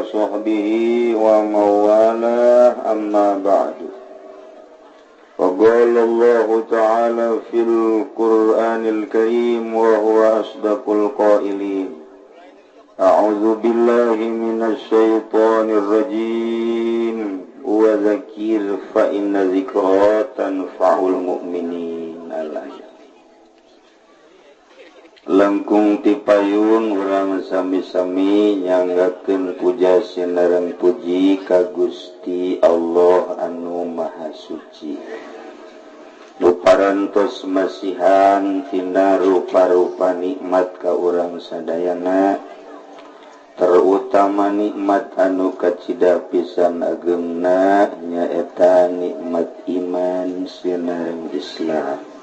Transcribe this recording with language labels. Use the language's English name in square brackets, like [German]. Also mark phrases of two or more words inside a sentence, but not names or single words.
[Arabic] صحبه ومن والاه أما بعد فقال الله تعالى في القرآن الكريم وهو أصدق القائلين أعوذ بالله من الشيطان الرجيم وذكر فإن الذكرى تنفع المؤمنين الآية [Sundanese] langkung tipayun urang sami-sami nyanggakeun puja sinareng puji ka Gusti Allah anu Maha Suci nu parantos masihan tina rupa-rupa nikmat ka urang sadayana terutama nikmat anu kacida pisan agemna nyaeta nikmat iman sinareng Islam.